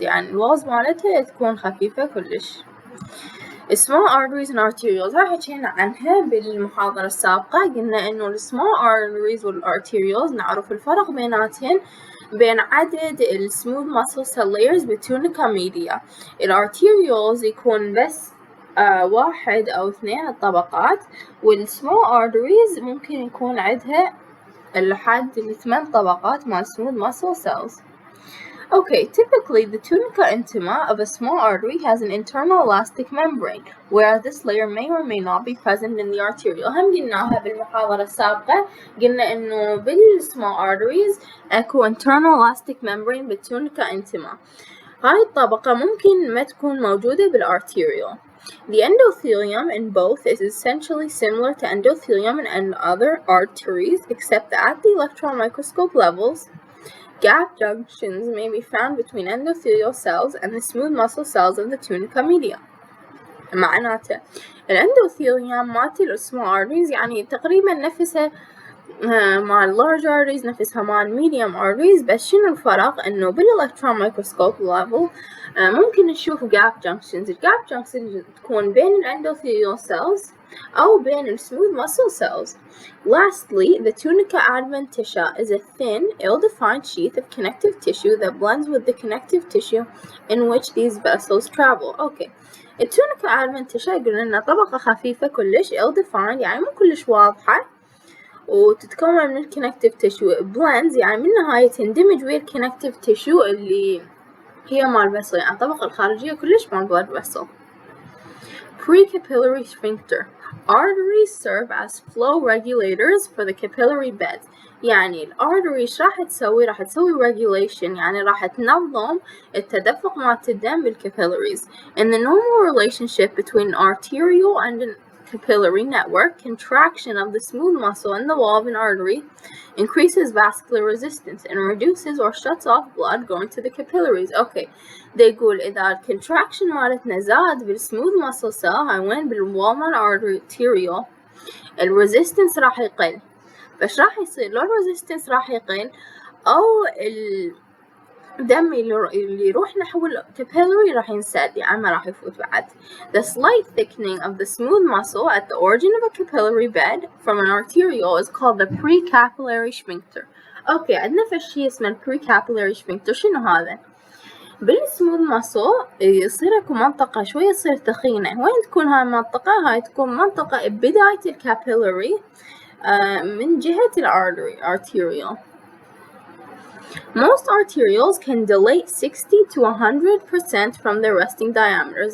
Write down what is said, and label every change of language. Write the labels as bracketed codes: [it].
[ar] يعني الوالز مالتها تكون خفيفة كلش. [en] small arteries and arterioles [ar] راح حكينا عنها بالمحاضرة السابقة. قلنا إنه small arteries والarterioles نعرف الفرق بيناتهن بين عدد smooth muscle cell layers بالtunica media. الarterioles يكون بس واحد أو اثنين الطبقات، والsmall arteries ممكن يكون عندها لحد 8 طبقات مال smooth muscle cells. [en] Okay, typically the tunica intima of a small artery has an internal elastic membrane, whereas this layer may or may not be present in the arteriole. [ar] هم قلناها بالمحاضرة السابقة، قلنا إنه بالsmall arteries اكو internal elastic membrane بالtunica intima. هاي الطبقة ممكن ما تكون موجودة بالarteriole. [en] The endothelium in both is essentially similar to endothelium in other arteries, except that at the electron microscope levels, gap junctions may be found between endothelial cells and the smooth muscle cells of the tunica media. [ar] معناته الاندوثيليوم مالت السمول arteries يعني تقريبا نفسها مال large arteries، نفسها مال medium arteries، بس شنو الفرق؟ انه بالالكترون مايكروسكوب level ممكن نشوف gap junctions. الجاب junctions تكون بين الاندوثيليال cells أو بين ال smooth muscle cells. [en] Lastly, the tunica adventitia is a thin, ill-defined sheath of connective tissue that blends with the connective tissue in which these vessels travel. Okay. [ar] الtunica adventitia يقولون إنها طبقة خفيفة كلش ill-defined، يعني مو كلش واضحة، وتتكون من connective tissue. blends يعني من نهاية تندمج ويا connective tissue اللي هي مال vessel، يعني الطبقة الخارجية كلش مال blood vessel. [en] Pre-capillary sphincter. Arteries serve as flow regulators for the capillary bed. [ar] يعني الارتري راح تسوي regulation، يعني راح تنظم التدفق مالت الدم بالcapillaries. [en] In the normal relationship between arterial and an capillary network, contraction of the smooth muscle in the wall of an artery increases vascular resistance and reduces or shuts off blood going to the capillaries. [ar] Okay, دا يقول إذا الكونتراكشن مالتنا زاد بالسموث muscle cell، هاي وين بالwall مال arterial، الريزيستنس راح يقل. فايش راح يصير؟ لو الريزيستنس راح يقل أو الدم اللي يروح نحو الكابيلاري راح ينسد، يعني ما راح يفوت بعد. [en] The slight thickening of the smooth muscle at the origin of a capillary bed from an arteriole is called the precapillary sphincter. [ar] أوكي، عندنا فشي اسمه precapillary sphincter. شنو هذا؟ بالسموث muscle يصير اكو منطقة شوية تصير تخينة. وين تكون هاي المنطقة؟ هاي تكون منطقة بداية الكابيلاري من جهة arterial. [en] Most arterioles can dilate 60 to 100% from their resting diameters.